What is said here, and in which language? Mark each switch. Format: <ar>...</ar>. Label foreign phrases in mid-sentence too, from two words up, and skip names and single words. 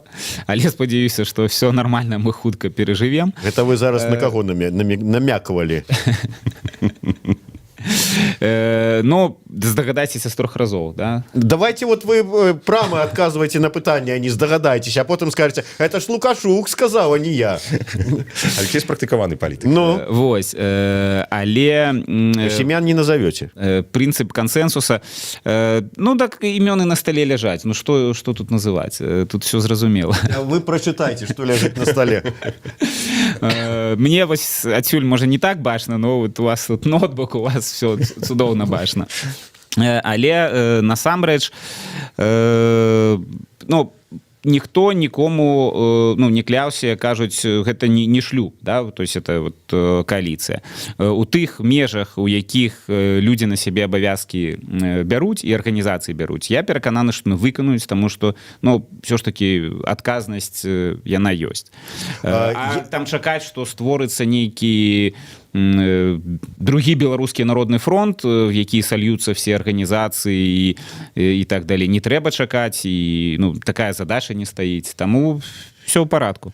<be>Але спадзяюся, што</be> <ru>все нормально,</ru> <be>мы хутка перажывем. Гэта вы зараз на каго намякавалі? Ну, здагадайцеся з 3 разоў, да?</be> <ru>Давайте вот вы прямо отказываете</ru> <be>на пытанне,</be> <ru>а не здагадайтесь, а потом скажете: это ж Лукашук сказал, а не я.</ru> <be>Алексей спрактыкаваны палітык. Ну, вось, але</be> <ru>семян не назовете.</ru> <be>Прынцып кансенсуса, ну так імёны на столе ляжаць.</be> <ru>Ну что тут называць? Тут все зразумела. Вы прочитайте, что лежит на столе.</ru> <be>Мне вось адсюль можа не так бачна,</be> <ru>но вот</ru> <be>у вас тут ноутбук, у вас все цудоўна бачна. Але насамрэч, ну, ніхто нікому не кляўся, кажуць, гэта не шлюб, да?</be> <ru>То есть это вот коаліцыя.</ru> <be>У тых межах, у якіх людзі на сябе абавязкі бяруць і арганізацыі бяруць, я перакананы, што выканаюць, таму што, ну,</be> <ru>все ж таки</ru> <be>адказнасць яна ёсць. А там чакаць, што створыцца нейкі другі беларускі народны фронт, в які сольюцца все арганізацыі і так далей, не трэба чакаць, і ну, такая задача не стаіць, таму все ў парадку.</be>